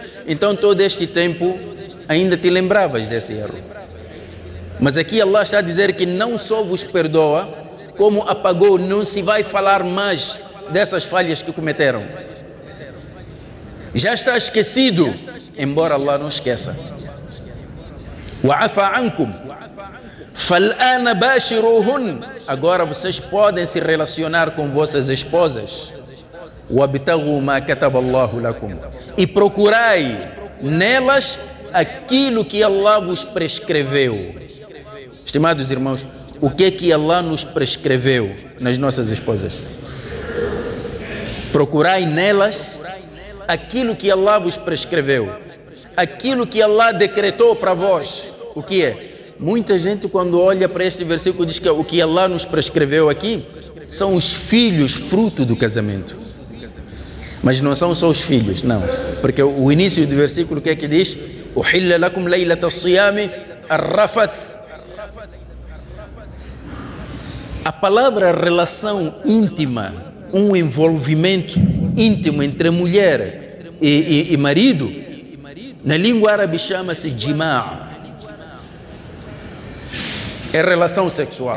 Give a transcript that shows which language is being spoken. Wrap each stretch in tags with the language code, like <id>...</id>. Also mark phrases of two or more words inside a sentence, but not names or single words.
<pt>Então todo este tempo ainda te lembravas desse erro. Mas aqui Allah está a dizer que não só vos perdoa, como apagou, não se vai falar mais dessas falhas que cometeram. Já está esquecido, embora Allah não esqueça.</pt> <ar>وعفا عنكم فالآن باشروهن.</ar> <pt>Agora vocês podem se relacionar com vossas esposas.</pt> <ar>وابتغوا ما كتب الله لكم.</ar> <pt>E procurai nelas aquilo que Allah vos prescreveu. Estimados irmãos, o que é que Allah nos prescreveu nas nossas esposas? Procurai nelas aquilo que Allah vos prescreveu, aquilo que Allah decretou para vós. O que é? Muita gente, quando olha para este versículo, diz que o que Allah nos prescreveu aqui são os filhos fruto do casamento. Mas não são só os filhos, não. Porque o início do versículo, o que é que diz?</pt> <ar>أحل لكم ليلة الصيام الرفث.</ar> <pt>A palavra relação íntima, um envolvimento íntimo entre mulher e marido, na língua árabe chama-se jima'. É relação sexual.</pt>